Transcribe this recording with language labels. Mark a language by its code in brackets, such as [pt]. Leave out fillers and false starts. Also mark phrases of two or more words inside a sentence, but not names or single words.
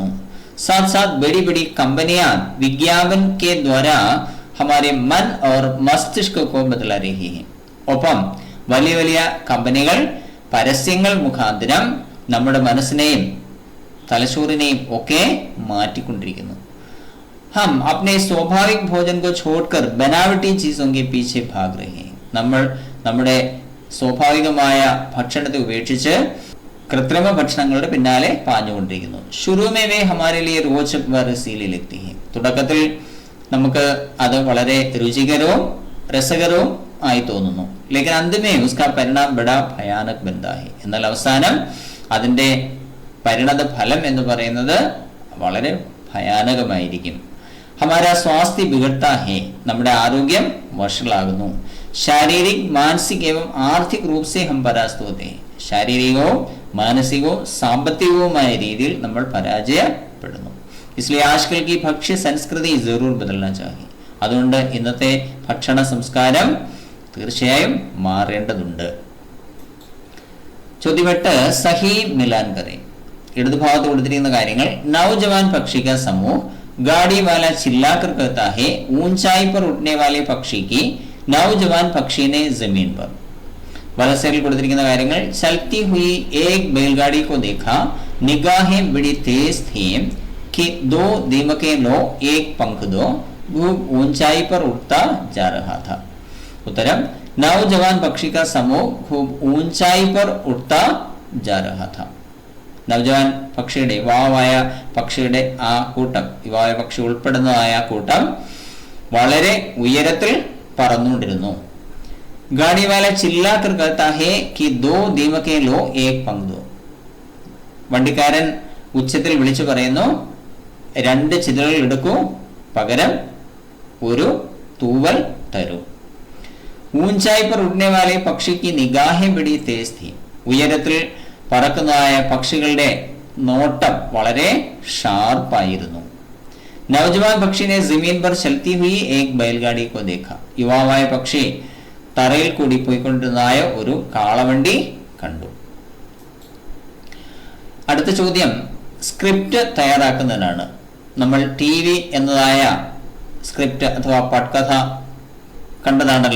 [hi] साथ साथ बड़ी बड़ी कंपनियां विज्ञापन के द्वारा हमारे मन और मस्तिष्क को बदला रही हैं. [ml] ഒപ്പം വലിയ വലിയ കമ്പനികൾ പരസ്യങ്ങൾ മുഖാന്തരം നമ്മുടെ മനസ്സിനെയും തലച്ചോറിനെയും ഒക്കെ മാറ്റിക്കൊണ്ടിരിക്കുന്നു. [hi] हम अपने स्वाभाविक भोजन को छोड़कर बनावटी चीजों के पीछे भाग रहे हैं. [ml] നമ്മൾ നമ്മുടെ സ്വാഭാവികമായ ഭക്ഷണത്തെ ഉപേക്ഷിച്ച് കൃത്രിമ ഭക്ഷണങ്ങളുടെ പിന്നാലെ പാഞ്ഞുകൊണ്ടിരിക്കുന്നു. [hi] शुरू में वे हमारे लिए रोचक व रसीली लगती है. [ml] തുടക്കത്തിൽ നമുക്ക് അത് വളരെ രുചികരവും രസകരവും ആയി തോന്നുന്നു. [hi] लेकिन अंत में उसका परिणाम बड़ा भयानक बनता है. [ml] എന്നാൽ അവസാനം അതിന്റെ പരിണത ഫലം എന്ന് പറയുന്നത് വളരെ ഭയാനകമായിരിക്കും. [hi] हमारा स्वास्थ्य बिगड़ता है, [ml] നമ്മുടെ ആരോഗ്യം വഷളാകുന്നു. [hi] शारीरिक मानसिक एवं आर्थिक रूप से हम परास्त होते हैं. [ml] ശാരീരികവും മാനസികവും സാമ്പത്തികവുമായ രീതിയിൽ നമ്മൾ പരാജയപ്പെടുന്നു. [hi] इसलिए आजकल की भक्ष्य संस्कृति जरूर बदलना चाहिए. [ml] അതുകൊണ്ട് ഇന്നത്തെ ഭക്ഷണ സംസ്കാരം തീർച്ചയായും മാറേണ്ടതുണ്ട്. [hi] ചോദ്യം 8 सही मिलान करें. [ml] ഇടതുഭാഗത്ത് കൊടുത്തിരിക്കുന്ന കാര്യങ്ങൾ. [hi] नौजवान पक्षी का समूह गाड़ी वाला चिल्लाकर कहता है ऊंचाई पर उड़ने वाले पक्षी की नौजवान पक्षी ने जमीन पर. [ml] വലസൈഡിൽ കൊടുത്തിരിക്കുന്ന കാര്യങ്ങൾ. [hi] चलती हुई एक बैलगाड़ी को देखा, निगाहें बड़ी तेज थी कि दो दीमकें लो एक पंख दो, खूब ऊंचाई पर उड़ता जा रहा था. उत्तरम नौजवान पक्षी का समूह खूब ऊंचाई पर उड़ता जा रहा था. [ml] നവജവാൻ പക്ഷിയുടെ യുവാവായ പക്ഷിയുടെ ആ കൂട്ടം, യുവാവായ പക്ഷി ഉൾപ്പെടുന്നതായ കൂട്ടം വളരെ ഉയരത്തിൽ പറന്നുകൊണ്ടിരുന്നു. [hi] गाड़ी वाला चिल्लाकर कहता है कि दो दीमकें लो एक पंख दो. [ml] വണ്ടിക്കാരൻ ഉച്ചത്തിൽ വിളിച്ചു പറയുന്നു, രണ്ട് ചിതലുകൾ എടുക്കൂ, പകരം ഒരു തൂവൽ തരൂ. [hi] ഊഞ്ചായി पर उड़ने वाले पक्षी की निगाहें बड़ी तेज थी. [ml] ഉയരത്തിൽ പറക്കുന്നതായ പക്ഷികളുടെ നോട്ടം വളരെ ഷാർപ്പായിരുന്നു. [hi] नौजवान पक्षी ने जमीन पर चलती हुई एक बैलगाड़ी को देखा. [ml] യുവാവായ പക്ഷി തറയിൽ കൂടി പോയിക്കൊണ്ടിരുന്നതായ ഒരു കാളവണ്ടി കണ്ടു. അടുത്ത ചോദ്യം സ്ക്രിപ്റ്റ് തയ്യാറാക്കുന്നതിനാണ്. നമ്മൾ TV എന്നതായ സ്ക്രിപ്റ്റ് അഥവാ പട്കഥ കണ്ടതാണല്ലോ.